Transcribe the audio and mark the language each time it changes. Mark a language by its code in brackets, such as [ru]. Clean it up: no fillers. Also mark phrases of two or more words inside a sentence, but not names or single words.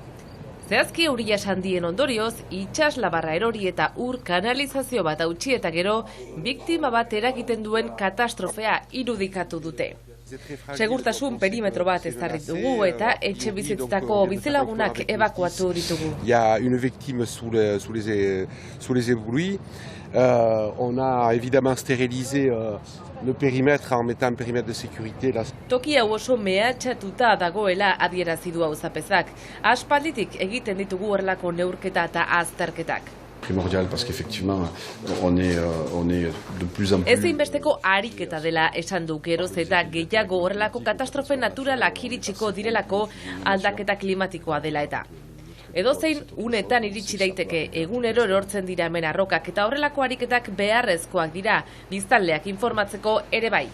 [eu] Zehazki euria sandien ondorioz, itsaslabarra erori eta ur kanalizazio bat hautsi eta gero, biktima bat eragiten duen katastrofea irudikatu dute. Segurtasun perimetro bat ezarri dugu eta etxe bizitzako bizilagunak ebakuatu ditugu. [fr] Il y a une victime sous les éboulis. On a évidemment stérilisé le périmètre en mettant un périmètre de sécurité. [eu] Toki hau oso mehatxatuta dagoela adierazi du auzapezak. Aspalditik egiten ditugu horrelako neurketa eta azterketak. [fr] Primordial parce qu'effectivement on est de plus en plus. [eu] Ezinbesteko ariketa dela esan du, geroz eta gehiago horrelako katastrofe naturalak iritsiko direlako aldaketa klimatikoa dela eta. Edozein unetan iritsi daiteke, egunero erortzen dira hemen arrokak eta horrelako ariketak beharrezkoak dira, biztanleak informatzeko ere bai.